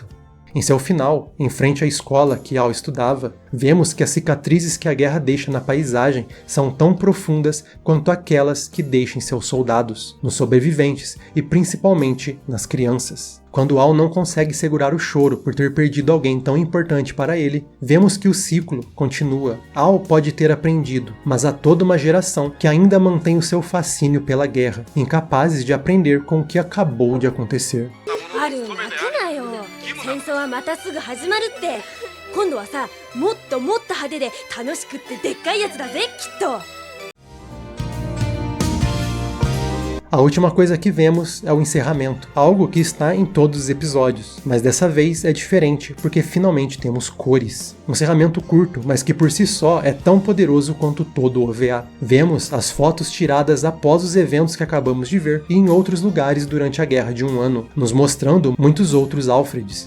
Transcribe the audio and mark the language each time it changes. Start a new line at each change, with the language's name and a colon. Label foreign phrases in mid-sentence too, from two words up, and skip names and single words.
Portuguese: Em seu final, em frente à escola que Al estudava, vemos que as cicatrizes que a guerra deixa na paisagem são tão profundas quanto aquelas que deixa em seus soldados, nos sobreviventes e principalmente nas crianças. Quando Al não consegue segurar o choro por ter perdido alguém tão importante para ele, vemos que o ciclo continua. Al pode ter aprendido, mas há toda uma geração que ainda mantém o seu fascínio pela guerra, incapazes de aprender com o que acabou de acontecer.
Japanese: 戦争はまたすぐ始まるって。今度はさ、もっともっと派手で楽しくってでっかいやつだぜ、きっと。
Portuguese: A última coisa que vemos é o encerramento, algo que está em todos os episódios, mas dessa vez é diferente porque finalmente temos cores. Um encerramento curto, mas que por si só é tão poderoso quanto todo o OVA. Vemos as fotos tiradas após os eventos que acabamos de ver e em outros lugares durante a Guerra de um Ano, nos mostrando muitos outros Alfreds.